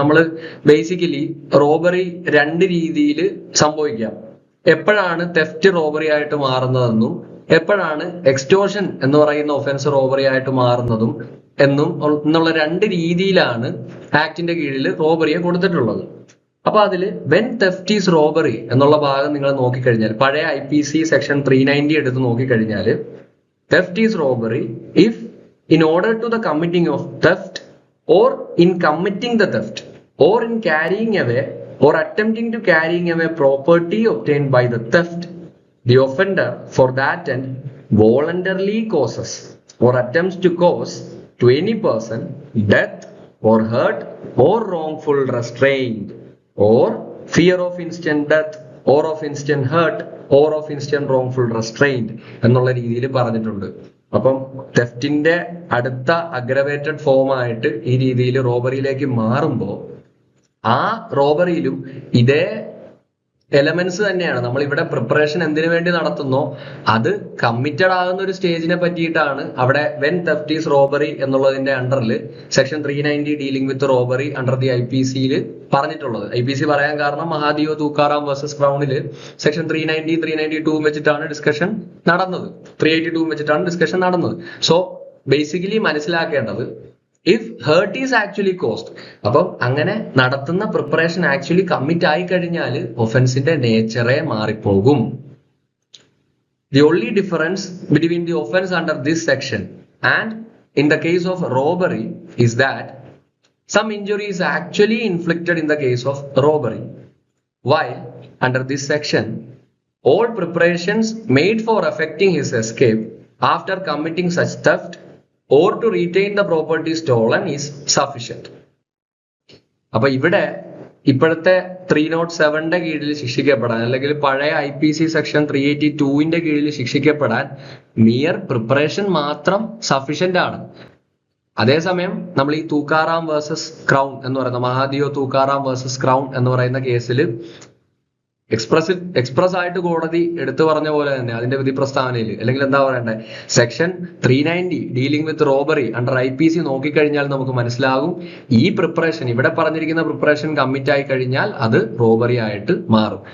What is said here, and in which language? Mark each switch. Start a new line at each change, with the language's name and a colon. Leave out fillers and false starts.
Malayalam: നമ്മൾ basically robbery 2 രീതിയിൽ സംഭവിക്കാം. എപ്പോഴാണ് തെഫ്റ്റ് റോബറി ആയിട്ട് മാറുന്നതെന്നും എപ്പോഴാണ് എക്സ്റ്റോർഷൻ എന്ന് പറയുന്ന ഒഫൻസ് റോബറി ആയിട്ട് മാറുന്നതും എന്നുള്ള 2 രീതിയിലാണ് ആക്ടിന്റെ കീഴിൽ റോബറിയെ കൊടുത്തിട്ടുള്ളത്. അപ്പൊ അതില് വെൻ തെഫ്റ്റ് ഈസ് റോബറി എന്നുള്ള ഭാഗം നിങ്ങൾ നോക്കിക്കഴിഞ്ഞാൽ പഴയ IPC സെക്ഷൻ 390 എടുത്ത് നോക്കിക്കഴിഞ്ഞാൽ
English: theft is robbery if in order to the committing of theft or in committing the theft or in carrying away or attempting to carrying away property obtained by the theft, the offender for that end voluntarily causes or attempts to cause to any person death or hurt or wrongful restraint or fear of instant death or of instant hurt or of instant wrongful restraint
Malayalam: എന്നുള്ള രീതിയിൽ പറഞ്ഞിട്ടുണ്ട്. അപ്പം തെഫ്റ്റിന്റെ അടുത്ത aggravated form ആയിട്ട് ഈ രീതിയിൽ റോബറിയിലേക്ക് മാറുമ്പോൾ ആ റോബറിയിലും ഇതേ എലമെന്റ്സ് തന്നെയാണ്. നമ്മൾ ഇവിടെ പ്രിപ്പറേഷൻ എന്തിനു വേണ്ടി നടത്തുന്നോ അത് കമ്മിറ്റഡ് ആകുന്ന ഒരു സ്റ്റേജിനെ പറ്റിയിട്ടാണ് അവിടെ
English: when theft is robbery
Malayalam: എന്നുള്ളതിന്റെ അണ്ടറിൽ section 390
English: dealing with robbery under the
Malayalam: IPCയിൽ പറഞ്ഞിട്ടുള്ളത്. IPC പറയാൻ കാരണം മഹാദിയോ തൂക്കാറാം വേഴ്സസ് ക്രൗണില് സെക്ഷൻ 390 392 വെച്ചിട്ടാണ് ഡിസ്കഷൻ നടന്നത്, 382 വെച്ചിട്ടാണ് ഡിസ്കഷൻ നടന്നത്. സോ ബേസിക്കലി മനസ്സിലാക്കേണ്ടത്
English: if hurt is actually caused,
Malayalam: അപ്പം അങ്ങനെ നടത്തുന്ന പ്രിപ്പറേഷൻ ആക്ച്വലി കമ്മിറ്റ് ആയി കഴിഞ്ഞാൽ ഒഫൻസിന്റെ നേച്ചറെ മാറിപ്പോകും.
English: The only difference between the offence under this section and in the case of robbery is that some injury is actually inflicted in the case of robbery, while under this section all preparations made for effecting his escape after committing such theft or to retain the property stolen is sufficient.
Malayalam: അപ്പൊ ഇവിടെ ഇപ്പോഴത്തെ 307ന്റെ കീഴിൽ ശിക്ഷിക്കപ്പെടാൻ അല്ലെങ്കിൽ പഴയ IPC section 382ന്റെ കീഴിൽ ശിക്ഷിക്കപ്പെടാൻ mere preparation മാത്രം sufficient ആണ്. അതേസമയം നമ്മൾ ഈ തൂക്കാറാം വേഴ്സസ് ക്രൗൺ എന്ന് പറയുന്ന മഹാദിയോ തൂക്കാറാം വേഴ്സസ് ക്രൗൺ എന്ന് പറയുന്ന കേസിൽ എക്സ്പ്രസ് ആയിട്ട് കോടതി എടുത്തു പറഞ്ഞ പോലെ തന്നെ അതിന്റെ വിധി പ്രസ്താവനയിൽ അല്ലെങ്കിൽ എന്താ പറയണ്ടേ section 390
English: dealing with robbery under IPC
Malayalam: നോക്കിക്കഴിഞ്ഞാൽ നമുക്ക് മനസ്സിലാകും ഈ പ്രിപ്പറേഷൻ ഇവിടെ പറഞ്ഞിരിക്കുന്ന പ്രിപ്പറേഷൻ കമ്മിറ്റ് ആയി കഴിഞ്ഞാൽ അത് റോബറി ആയിട്ട് മാറും.